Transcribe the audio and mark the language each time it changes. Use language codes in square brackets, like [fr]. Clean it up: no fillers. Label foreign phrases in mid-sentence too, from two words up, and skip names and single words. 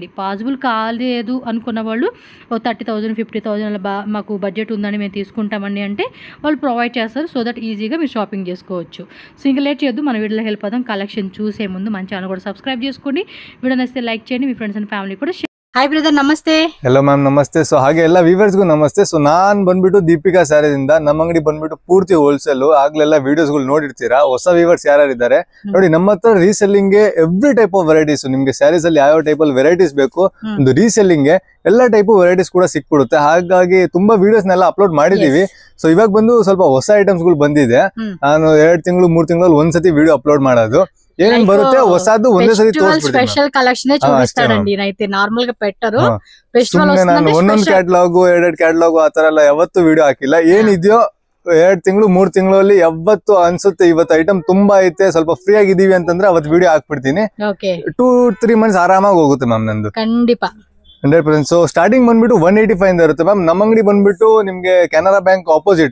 [te] పాసిబుల్ కాలేదు అనుకున్న వాళ్ళు 30,000, 50,000 అలా మాకు బడ్జెట్ ఉందని మేము తీసుకుంటామండి అంటే వాళ్ళు ప్రొవైడ్ చేస్తారు. [en] so that [te] ఈజీగా మీరు షాపింగ్ చేసుకోవచ్చు. సో ఇంకా లేట్ చేయొద్దు, మన వీడియోలో హెల్ప్ అవుతాం. కలెక్షన్ చూసే ముందు మన ఛానల్ కూడా సబ్స్క్రైబ్ చేసుకోండి. వీడియో నచ్చితే లైక్ చేయండి, మీ [en] friends and family [te] కూడా. [en] hi brother, [kn] ನಮಸ್ತೆ. [en] hello ma'am, [kn] ನಮಸ್ತೆ. ಸೊ ಹಾಗೆ ಎಲ್ಲ ವ್ಯೂವರ್ಸ್ಗೂ ನಮಸ್ತೆ. ಸೊ ನಾನ್ ಬಂದ್ಬಿಟ್ಟು ದೀಪಿಕಾ ಸ್ಯಾರೀಸ್ ಇಂದ, ನಮ್ಮ ಅಂಗಡಿ ಬಂದ್ಬಿಟ್ಟು ಪೂರ್ತಿ ಹೋಲ್ಸೇಲ್. ಆಗ್ಲೆಲ್ಲ ವಿಡಿಯೋಸ್ ಗಳು ನೋಡಿರ್ತೀರಾ. ಹೊಸ ವ್ಯೂವರ್ಸ್ ಯಾರಿದ್ದಾರೆ ನೋಡಿ, ನಮ್ಮ ಹತ್ರ ರೀಸೆಲ್ಲಿಂಗ್ ಗೆ [en] every type of varieties, [kn] ನಿಮ್ಗೆ ಸ್ಯಾರೀಸ್ ಅಲ್ಲಿ ಯಾವ ಟೈಪ್ ಅಲ್ಲಿ ವೆರೈಟೀಸ್ ಬೇಕು, ಒಂದು ರೀಸೆಲ್ಲಿಂಗ್ ಗೆ ಎಲ್ಲ ಟೈಪ್ ವೆರೈಟೀಸ್ ಕೂಡ ಸಿಕ್ಬಿಡುತ್ತೆ. ಹಾಗಾಗಿ ತುಂಬಾ ವಿಡಿಯೋಸ್ ನೆಲ್ಲ ಅಪ್ಲೋಡ್ ಮಾಡಿದೀವಿ. ಸೊ ಇವಾಗ ಬಂದು ಸ್ವಲ್ಪ ಹೊಸ ಐಟಮ್ಸ್ ಗಳು ಬಂದಿದೆ. ನಾನು 2 ತಿಂಗಳು 3 ತಿಂಗಳಲ್ಲಿ ಒಂದ್ಸತಿ ವಿಡಿಯೋ ಅಪ್ಲೋಡ್ ಮಾಡೋದು. ఏమేం బರುತ್ತೆ వసాదు ಒಂದೇ ಸರಿ ತೋರಿಸ್ಬಿಡ್ತೀನಿ. [en] special collection [te] చూపిస్తాడండి, అయితే నార్మల్ గా పెట్టరు. ఫెస్టివల్ [kn] ನಾನು ಒಂದೊಂದು ಕ್ಯಾಟಲಾಗ್ 2 ಕ್ಯಾಟಲಾಗ್ ಆತರ ಎಲ್ಲ ಯಾವತ್ತೂ ವಿಡಿಯೋ ಹಾಕಿಲ್ಲ. ಏನಿದೆಯೋ 2 ತಿಂಗಳು 3 ತಿಂಗಳಲ್ಲಿ ಯಾವತ್ತು ಅನ್ಸುತ್ತೆ ಇವತ್ತು ಐಟಮ್ ತುಂಬಾ ಐತೆ, ಸ್ವಲ್ಪ ಫ್ರೀ ಆಗಿದೀವಿ ಅಂತಂದ್ರೆ ಅವತ್ತು ವಿಡಿಯೋ ಹಾಕ್ಬಿಡ್ತೀನಿ. 2-3 ಮಂತ್ಸ್ ಆರಾಮಾಗಿ ಹೋಗುತ್ತೆ ಮ್ಯಾಮ್ ನಂದು. ಖಂಡಿತ 100%. ಸೊ ಸ್ಟಾರ್ಟಿಂಗ್ ಬಂದ್ಬಿಟ್ಟು 185 ಇಂದ ಇರುತ್ತೆ ಮ್ಯಾಮ್. ನಮ್ಮ ಅಂಗಡಿ ಬಂದ್ಬಿಟ್ಟು ನಿಮ್ಗೆ ಕೆನರಾ ಬ್ಯಾಂಕ್ ಆಪೋಸಿಟ್.